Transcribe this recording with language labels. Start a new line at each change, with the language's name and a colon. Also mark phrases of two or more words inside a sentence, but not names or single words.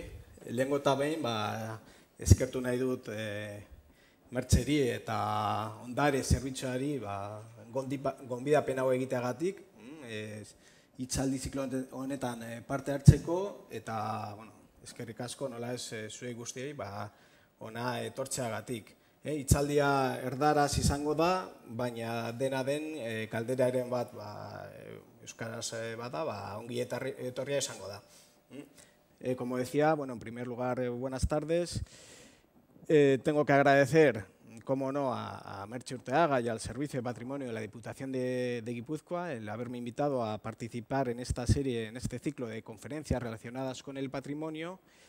Basque: Lehengo eta behin, eskertu nahi dut Mertxeri eta ondare zerbitzuari gonbidapen hau egiteagatik, hitzaldi ziklo honetan parte hartzeko, eta eskerrik asko nola ez zuei guztiei ona etortzeagatik. Hitzaldia erdaraz izango da, baina dena den galderaren bat euskaraz bada, ongi etorria izango da.
Spanish: Como decía, en primer lugar, buenas tardes. Tengo que agradecer, como no, a Merche Urteaga y al Servicio de Patrimonio de la Diputación de Guipúzcoa el haberme invitado a participar en esta serie, en este ciclo de conferencias relacionadas con el patrimonio.